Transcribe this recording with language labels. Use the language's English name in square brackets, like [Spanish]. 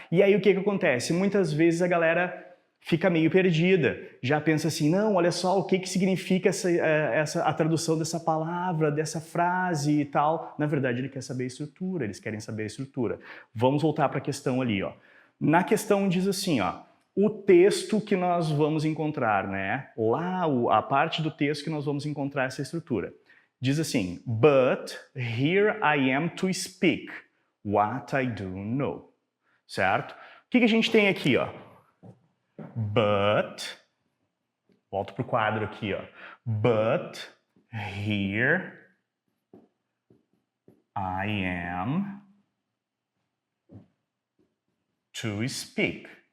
[Portuguese] E aí o que acontece? Muitas vezes a galera fica meio perdida, já pensa assim, não, olha só, o que significa a tradução dessa palavra, dessa frase e tal. Na verdade, ele quer saber a estrutura, eles querem saber a estrutura. Vamos voltar para a questão ali, ó. Na questão diz assim, ó, o texto que nós vamos encontrar, né? Lá, a parte do texto que nós vamos encontrar essa estrutura. Diz assim, [English] but here I am to speak what I do know. [Portuguese] Certo? O que a gente tem aqui, ó? But, volto pro quadro aqui, ó. [English] But here I am to speak.